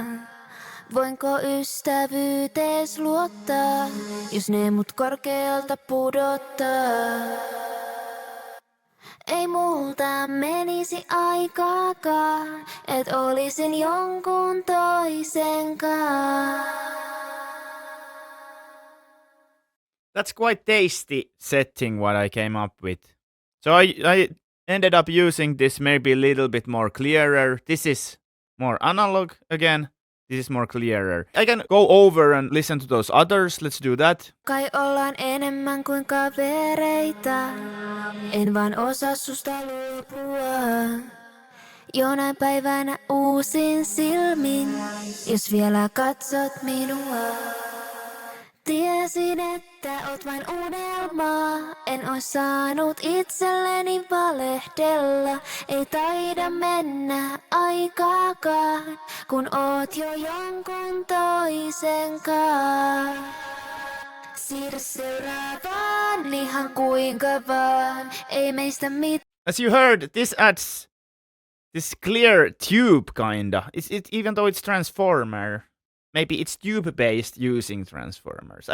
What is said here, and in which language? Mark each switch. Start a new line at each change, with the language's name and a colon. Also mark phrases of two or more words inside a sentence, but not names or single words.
Finnish: Voinko ystävyytees luottaa, jos ne mut korkealta pudottaa? Ei multa menisi aikaakaan, et olisin jonkun toisenkaan.
English: That's quite tasty setting what I came up with. So I ended up using this maybe a little bit more clearer. This is more analog again. This is more clearer. I can go over and listen to those others. Let's do that.
Finnish: Kai ollaan enemmän kuin kavereita, en vaan osaa susta luopua. Jonain päivänä uusin silmin, jos vielä katsot minua. Tiesin, että oot vain unelmaa, en ois saanut itselleni valehdella. Ei taida mennä aikaakaan, kun oot jo jonkun toisenkaan. Siirry seuraavaan, ihan kuinka vaan. Ei meistä mitään.
English: As you heard, this adds this clear tube kinda. Even though it's transformer. Maybe it's tube-based using transformers.